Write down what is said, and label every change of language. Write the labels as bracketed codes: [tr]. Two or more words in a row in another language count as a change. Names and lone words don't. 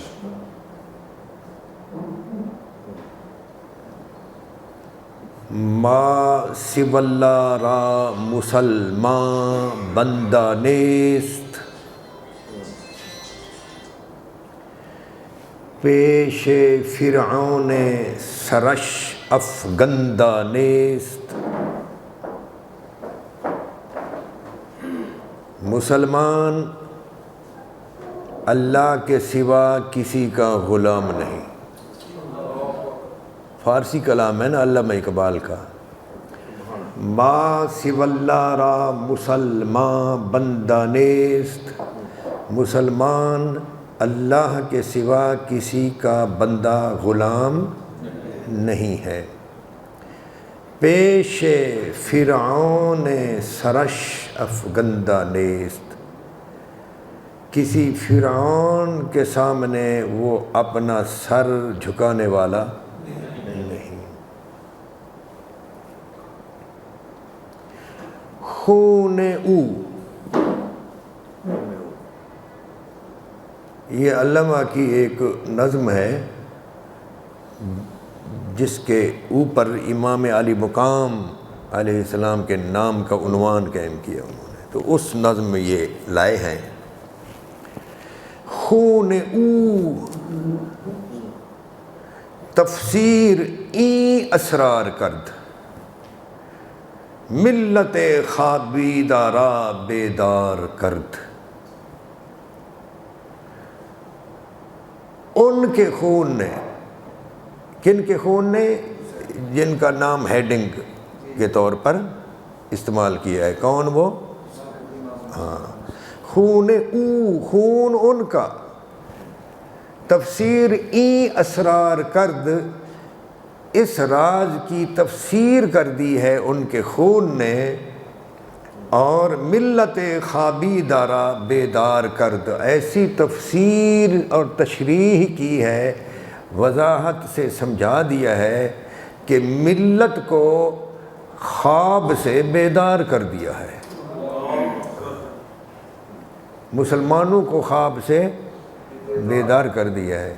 [fa] ما سوی الله را مسلمان بنده نیست، پیش فرعون سرش افگنده نیست. [ur] مسلمان اللہ کے سوا کسی کا غلام نہیں. فارسی کلام ہے نا علامہ اقبال کا. [fa] ما سوی اللہ را مسلمان بندہ نیست، [ur] مسلمان اللہ کے سوا کسی کا بندہ غلام نہیں ہے۔ [fa] پیش فرعون سرش افگندہ نیست، [ur] کسی فرعون کے سامنے وہ اپنا سر جھکانے والا نہیں۔ [fa] خون او، [ur] یہ علامہ کی ایک نظم ہے جس کے اوپر امام علی مقام علیہ السلام کے نام کا عنوان قائم کیا انہوں نے، تو اس نظم میں یہ لائے ہیں۔ [fa] خون او تفسیر این اسرار کرد، ملت خوابیدہ را بیدار کرد۔ [ur] ان کے خون نے، کن کے خون نے؟ جن کا نام ہیڈنگ کے طور پر استعمال کیا ہے، کون وہ؟ [fa] ہاں، خون او، [ur] خون ان کا، [fa] تفسیر این اسرار کرد، [ur] اس راز کی تفسیر کر دی ہے ان کے خون نے، اور [fa] ملت خوابیدہ را بیدار کرد، [ur] ایسی تفسیر اور تشریح کی ہے، وضاحت سے سمجھا دیا ہے کہ ملت کو خواب سے بیدار کر دیا ہے، مسلمانوں کو خواب سے بیدار کر دیا ہے۔